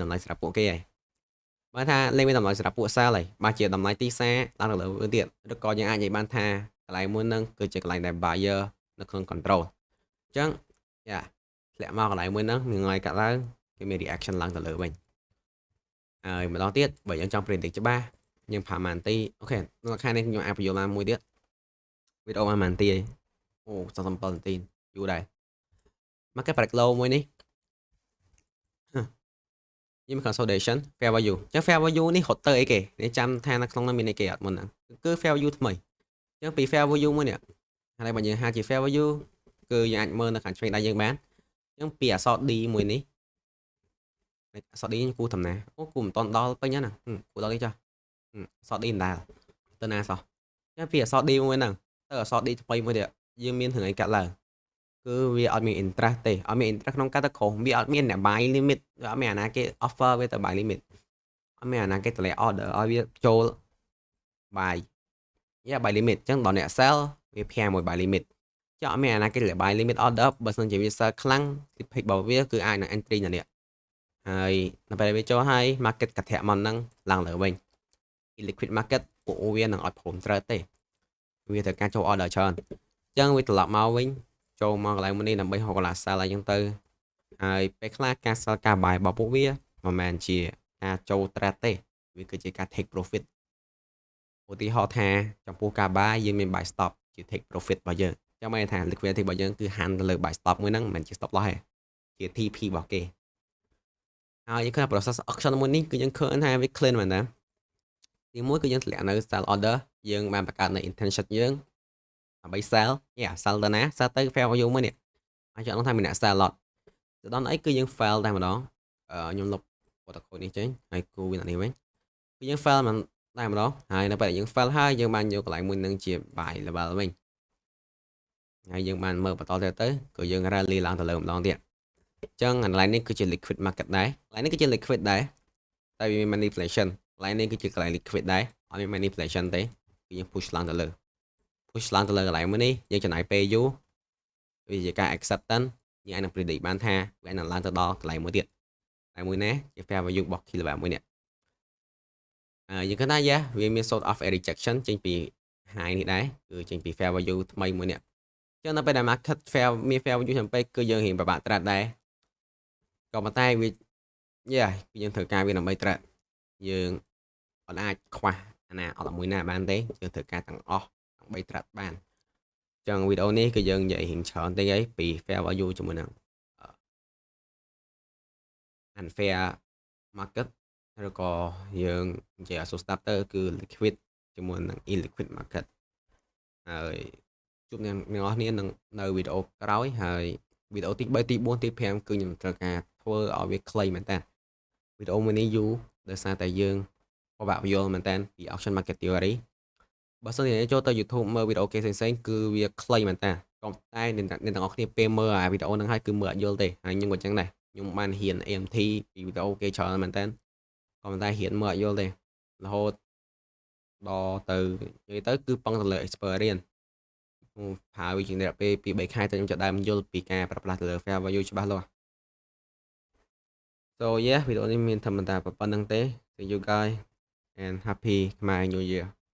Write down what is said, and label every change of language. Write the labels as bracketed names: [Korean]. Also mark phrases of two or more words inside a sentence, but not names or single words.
[Khmer] តម្លៃសម្រាប់ពួកគេហើយបើថាលេងមានតម្លៃសម្រាប់ពួក sell ហើយបើជាតម្លៃទីផ្សារឡើងទៅលើវិញទៀតឬក៏យើងអាចនិយាយបានថាកន្លែងមួយហ្នឹងគឺជាកន្លែងដែល buyer នៅក្នុង control អញ្ចឹងធ្លាក់មកកន្លែងមួយហ្នឹងមួយថ្ងៃកាត់ឡើងគេមាន reaction ឡើងទៅលើវិញហើយម្ដងទៀតបើយើងចង់ predict ច្បាស់យើងប្រើម៉ានទីអូខេនៅខាងនេះខ្ញុំអាចបញ្យល់បានមួយទៀតវីដេអូម៉ានទីអូ47នាទីយូរដែរមកគេ [English] break low [Khmer] មួយនេះ យើងមាន [English] consolidation fair value [Khmer] អញ្ចឹង [English] fair value [Khmer] នេះរត់ទៅអីគេនេះចាំថានៅក្នុងនោះមានអីគេអត់មុនហ្នឹងគឺ [English] fair value [Khmer] ថ្មីអញ្ចឹងពី [English] fair value [Khmer] មួយនេះហើយបើយើងហាជា [English] fair value [Khmer] គឺយើងអាចមើលនៅខាងឆ្វេងដៃយើងបានអញ្ចឹងពីអក្សរ D មួយនេះអក្សរ D គូតំណាអូគូមិនតន់ដល់ពេញហ្នឹងគូដល់នេះចាអក្សរ D មិនដែលទៅណាសោះអញ្ចឹងពីអក្សរ D មួយហ្នឹងទៅអក្សរ D ថ្មីមួយទៀតយើងមានរឿងអីកាត់ឡើងគឺវា អត់មាន interest ទេអត់មាន interest ក្នុងការទៅក្រុមវាអត់មានអ្នក [English] buy limit [Khmer] វាអត់មានអាណាគេ offer វាទៅ [English] buy limit [Khmer] អត់មានអាណាគេតម្លៃ order ឲ្យវាចូល [English] buy buy limit [Khmer] អញ្ចឹងដល់អ្នក sell វាភាមួយ [English] buy limit [Khmer] ចុះអត់មានអាណាគេតម្លៃ [English] buy limit order [Khmer] បើសិនជាវា sell ខ្លាំង pick របស់វាគឺអាចនឹង entry នៅនេះហើយនៅពេលវាចូលហើយ market កាត់ ធាក់មកហ្នឹងឡើងលើវិញ [English] liquid market [Khmer] ពួកវានឹងអត់ព្រមត្រូវទេវាត្រូវការចូល order ច្រើនអញ្ចឹងវាត្រឡប់មកវិញចូលមកកន្លែងមួយនេះដើម្បីហៅកន្លះ sell អីចឹងទៅហើយពេលខ្លះការ sell ការ buy របស់ពួកវាមិនមែនជាការចូល trade ទេវា គឺជាការ [English] take profit [Khmer] ឧទាហរណ៍ថាចំពោះការ buy យើងមាន [English] buy stop [Khmer] ជា [English] take profit [Khmer] របស់យើងចាំមិនថា liquidity របស់យើងគឺ hand ទៅលើ [English] buy stop [Khmer] មួយហ្នឹងមិនមែនជា [English] stop loss [Khmer] ទេជា TP របស់ គេហើយយើងឃើញ [English] process auction [Khmer] មួយនេះគឺយើងឃើញថាវា clean មែនតាទីមួយគឺយើងធ្លាក់នៅ [English] sell order [Khmer] យើងបានបង្កើតនៅ intention យើងដើម្បី [English] sell sell [Khmer] ទៅណា sell ទៅ fair value មួយនេះអាចចង់ថាមានអ្នក [English] sell lot [Khmer] ទៅដល់អីគឺយើង fail តែម្ដងខ្ញុំលុប protocol នេះចេញហើយគូវានេះវិញគឺយើង fail មិនតែម្ដងហើយនៅពេលយើង fail ហើយយើងបានយកកន្លែងមួយនឹងជា [English] buy level [Khmer] វិញហើយយើងបានមើលបន្តទៅគឺយើង rally ឡើងទៅលើម្ដងទៀតអញ្ចឹងកន្លែងនេះគឺជា [English] liquid market [Khmer] ដែរកន្លែងនេះគឺជា liquid ដែរតែវាមាន manipulation កន្លែងនេះគឺជាកន្លែង liquid ដែរអត់មាន manipulation ទេគឺយើង push ឡើងទៅលើ push ឡើងទៅលើកន្លែងមួយនេះយើងចំណាយពេលយូរ វាជាការ acceptance យើងអាចនឹង predict បានថាវានឹងឡើងទៅដល់កន្លែងមួយទៀតតែមួយណាជា [English] fair value [Khmer] របស់ kilowatt មួយនេះយើងគិ តថាវាមាន [English] sort of a rejection [Khmer] ចេញពី high នេះដែរគឺចេញពី [English] fair value [Khmer] ថ្មីមួយនេះចឹងនៅពេលដែល [English] market fair [Khmer] មាន [English] fair value [Khmer] ចាំពេកគឺយើងរៀងពិបាក trade ដែរក៏ប៉ុន្តែវាយើងត្រូវការវាដើម្បី trade យើងអត់អាចខ្វះអាណាអត់មួយណាបានទេយើងត្រូវការទាំងអស់ដើម្បី trade បានចឹងវីដេអូនេះគឺយើងនិយាយរៀងច្រើនតិចហើយពី [English] fair value [Khmer] ជាមួយនឹង [English] unfair market [Khmer] ឬក៏យើងនិយាយឲ្យ starter គឺ liquid ជាមួយនឹង [English] illiquid market [Khmer] ហើយជួបអ្នកនរគ្នានឹងនៅវីដេអូក្រោយហើយវីដេអូទី3ទី4ទី5គឺខ្ញុំត្រូវការ ធ្វើឲ្យវាខ្លីមែនតើវីដេអូមួយនេះយូរដោយសារតែយើងពិបាកយល់មែនតើពី [English] auction market theory [Khmer] បើសិនជាចូលទៅ YouTube មើលវីដេអូគេផ្សេងៗគឺវាខ្លីមែនតើក៏តែអ្នកទាំងអស់គ្នាពេលមើលអាវីដេអូហ្នឹងហើយគឺមើលអត់យល់ទេហើយខ្ញុំក៏ចឹងដែរខ្ញុំបានរៀន AMT ពីវីដេអូគេច្រើនមែនតើក៏ប៉ុន្តែរៀនមើលអត់យល់ទេរហូតដល់ទៅនិយាយទៅគឺប៉ឹងទៅលើ experience ហើយវាជារយៈពេលពី3ខែទៅខ្ញុំចាប់ដើមយល់ពីការប្រើប្រាស់ទៅលើ [English] fair value [Khmer] ច្បាស់លាស់ [English] so yeah [Khmer] វីដេអូនេះមានធម្មតាប៉ុណ្្នឹងទេ [English] thank you guys and happy Khmer New Year